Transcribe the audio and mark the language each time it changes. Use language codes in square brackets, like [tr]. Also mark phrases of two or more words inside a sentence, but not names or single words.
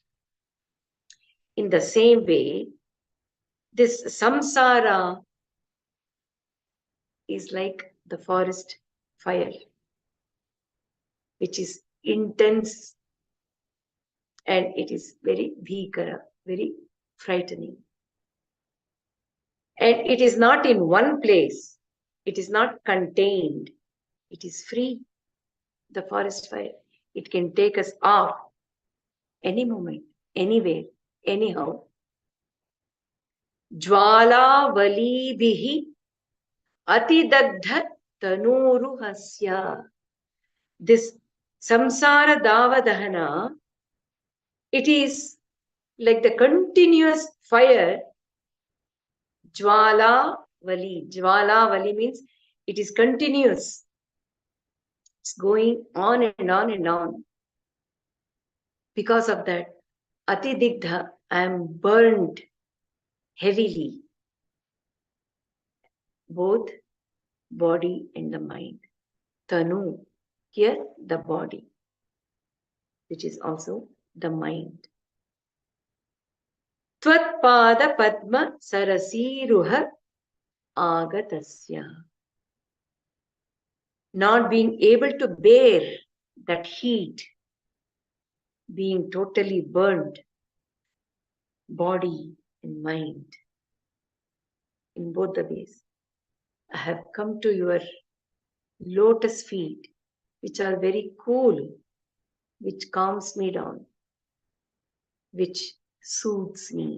[en] In the same way, this samsara is like the forest fire, which is intense and it is very bhikara, very frightening. And it is not in one place, it is not contained, it is free. The forest fire, it can take us off any moment, anywhere, anyhow. [sa] Jwala valibihi atidagdha tanuruhasya. [en] This [sa] samsara davadahana, [en] it is like the continuous fire. [sa] Jwala vali [en] means it is continuous. It's going on and on and on. Because of that, atidigdha, I am burned heavily, both body and the mind. Tanu, here the body, which is also the mind. [sa] Tvatpada padma sarasiruha agatasya. [en] Not being able to bear that heat, being totally burned, body and mind, in both the ways. I have come to your lotus feet, which are very cool, which calms me down, which soothes me.